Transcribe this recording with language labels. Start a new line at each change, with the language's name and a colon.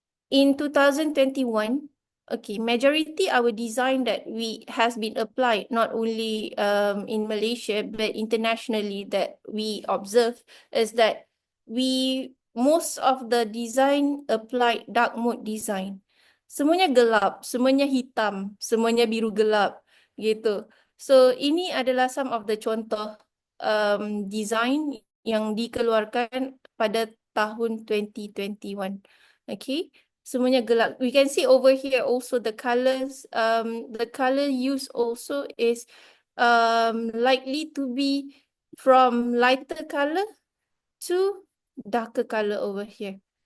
English: In 2021, okay, majority our design that has been applied not only in Malaysia but internationally that we observe is that most of the design applied dark mode design.
Malay: Semuanya gelap, semuanya hitam, semuanya biru gelap gitu. So ini adalah
English: some of the
Malay: contoh design yang dikeluarkan pada tahun 2021. Okay, semuanya gelap.
English: We can see over here also the colors. The color use also is likely to be from lighter color to darker color over here.